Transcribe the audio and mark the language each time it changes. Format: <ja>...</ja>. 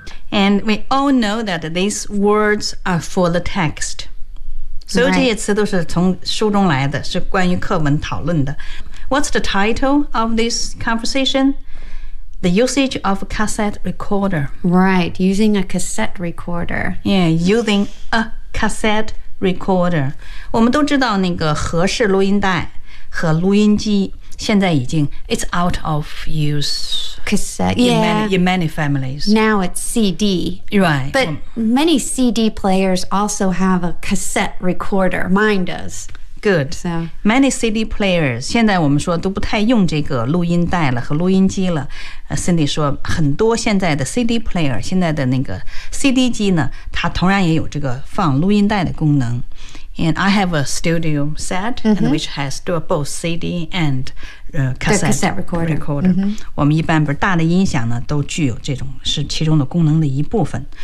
<en>And we all know that these words are for the text.</en> <zh>所以这些词都是从书中来的，是关于课文讨论的。</zh> <en>What's the title of this conversation? The usage of a cassette recorder. Right, using a cassette recorder. Yeah, using a cassette recorder.</en> <zh>我们都知道那个盒式录音带和录音机现在已经</zh> <en>it's out of use. Cassette, yeah. In many families. Now it's CD. Right. But many CD players also have a cassette recorder. Mine does. Good. So, many CD players,</en> <zh>现在我们说都不太用这个录音带了和录音机了。 Cindy 说很多现在的 CD player, 现在的那个 CD 机呢它同样也有这个放录音带的功能。</zh> <en>And I have a studio set,、mm-hmm. and which has both CD and cassette recorder.、 Mm-hmm.</en> <zh>我们一般不是大的音响呢都具有这种是其中的功能的一部分。</zh>